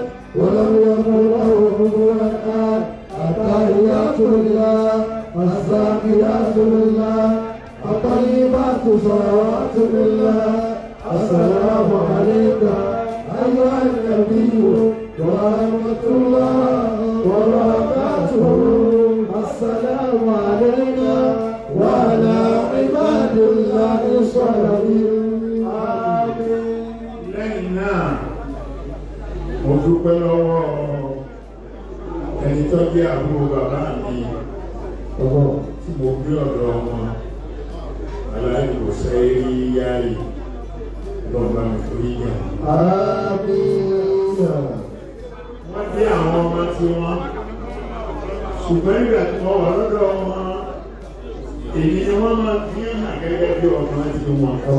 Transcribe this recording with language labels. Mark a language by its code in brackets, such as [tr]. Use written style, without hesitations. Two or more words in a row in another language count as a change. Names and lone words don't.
[ar] ولم يكن له كفوا أحد التحيات لله الزاكيات لله الطيبات صلوات لله السلام عليك أيها النبي ورحمة الله وبركاته السلام علينا وعلى عباد الله الصالحين آمين. [yo] لنا mo lọ́wọ́ ẹni tó jẹ́ àbúrò bàbá mi tí mo gbé ọ̀dọ̀ wọn aláìwòsàn eré yáyì lọ́gbà nítorí yẹn. Wọ́n dé àwọn ọmọ tí wọ́n ṣùgbọ́n ìgbà tí wọ́n wà lọ́dọ̀ wọn èyí ni wọ́n máa fi hàn gẹ́gẹ́ bí ọmọ tí wọn.